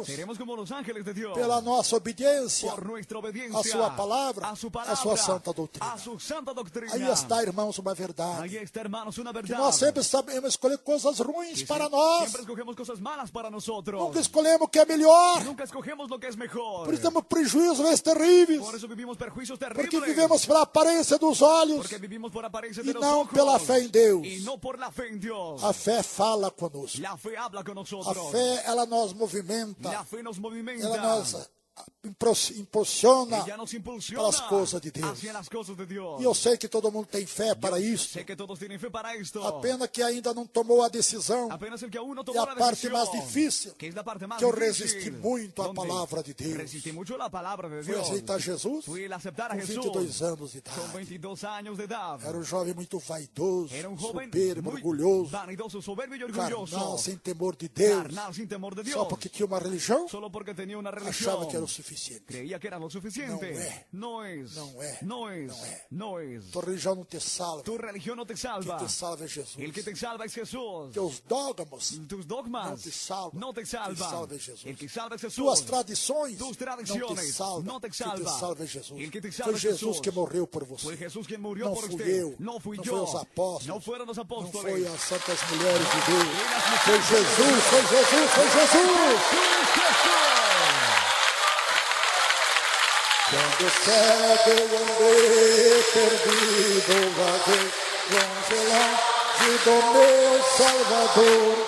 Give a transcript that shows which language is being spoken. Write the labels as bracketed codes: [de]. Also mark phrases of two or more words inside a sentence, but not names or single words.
[es] Seremos como los ángeles de Dios. [pt] pela nossa obediência [es] Por nuestra obediencia [pt] a sua palavra, [es] a su [pt] a sua santa doutrina. [es] a su santa doctrina. [pt] Aí está, irmãos, uma verdade. [es] Ahí Esta, hermanos, una [pt] Que [es] verdad. [pt] nós sempre sabemos escolher coisas ruins Que para nós. [es] Siempre escogemos cosas malas para nosotros. [pt] Nunca escolhemos o que é melhor. [es] Nunca escogemos lo que es mejor. [pt] Por isso temos prejuízos terríveis. [es] Por eso vivimos perjuicios [pt] Porque [es] terribles. [pt] vivemos pela aparência dos olhos [es] Porque vivimos por apariencia [pt] e [es] de los [pt] não [es] ojos. [pt] pela fé em Deus. [es] Y no por la fe en Dios. [pt] A fé fala conosco. [es] La fe habla con [pt] A [es] nosotros. [pt] fé, ela nos movimenta. [es] La fe nos movimenta. [pt] Ela nos impulsiona [es] Ella nos impulsiona [pt] para as coisas de Deus. [es] hacia las cosas de Dios. [pt] E eu sei que todo mundo tem fé para isso. [es] Sé que todos tienen fe para esto. [pt] A pena que ainda não tomou a decisão. [es] Apenas el que aún no [pt] E [es] tomó [pt] a [es] la [pt] parte [es] decisión, [pt] mais difícil, [es] que es la parte más [pt] que eu [es] difícil, [pt] resisti muito à [es] donde [pt] palavra de Deus. [es] resistí mucho la palabra de [pt] Fui [es] Dios. [pt] aceitar Jesus [es] Fui el aceptar a [pt] com [es] Jesús [pt] 22 anos de [es] con [pt] idade. [es] 22 años de edad. [pt] Era um jovem muito vaidoso, [es] Era un joven [pt] soberbo, [es] muy [pt] orgulhoso, [es] vanidoso, soberbio y orgulloso. [pt] carnal, sem temor de Deus. [es] Carnal, sin temor de Dios. [pt] Só porque tinha uma religião, [es] Solo porque tenía una religión. [pt] achava que era o suficiente. [es] Creía que era lo suficiente. No No es. No es. No es. No es. No es. [pt] Tua religião não te salva. [es] Tu religión no te [pt] Quem [es] salva. [pt] te salva é Jesus. [es] El que te salva es Jesús. [pt] Teus dogmas [es] Tus dogmas [pt] não te salvam. [es] no te [pt] Quem [es] salvan. [pt] salva é Jesus. [es] El que salva es Jesús. [pt] Tuas tradições [es] Tus [pt] não te [es] tradiciones [pt] salvam. [es] no te [pt] Quem te [es] salva. [pt] salva é Jesus. [es] El que te salva [pt] Foi [es] es [pt] Jesus [es] Jesús. [pt] que morreu por [es] Fue [pt] você. [es] Jesús quien murió [pt] No [es] por [pt] fui [es] usted. [pt] eu. [es] No fui No yo. [pt] foi os apóstolos. [es] No fueron los [pt] Não [es] apóstoles. [pt] foi as santas mulheres de Deus. Foi Jesus, foi Jesus, foi Jesus. Quando cego eu andei perdido, vaguei longe do meu Salvador.